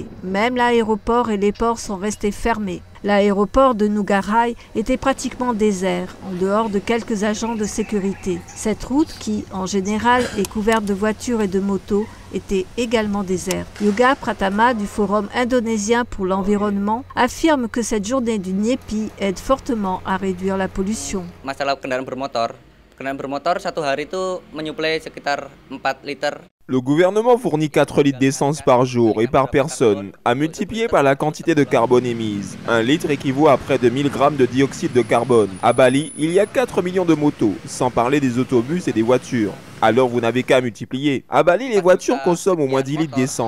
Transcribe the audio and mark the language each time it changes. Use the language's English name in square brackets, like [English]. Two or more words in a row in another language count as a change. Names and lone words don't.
[French] Même l'aéroport et les ports sont restés fermés. L'aéroport de Nugarai était pratiquement désert, en dehors de quelques agents de sécurité. Cette route, qui en général est couverte de voitures et de motos, était également déserte. Yoga Pratama du Forum indonésien pour l'environnement affirme que cette journée du Nyepi aide fortement à réduire la pollution. [Indonesian] Kendaraan bermotor satu hari itu menyuplai sekitar 4 liter. [French] Le gouvernement fournit 4 litres d'essence par jour et par personne, à multiplier par la quantité de carbone émise. 1 litre équivaut à près de 1000 grammes de dioxyde de carbone. À Bali, il y a 4 millions de motos, sans parler des autobus et des voitures. Alors vous n'avez qu'à multiplier. À Bali, les voitures consomment au moins 10 litres d'essence.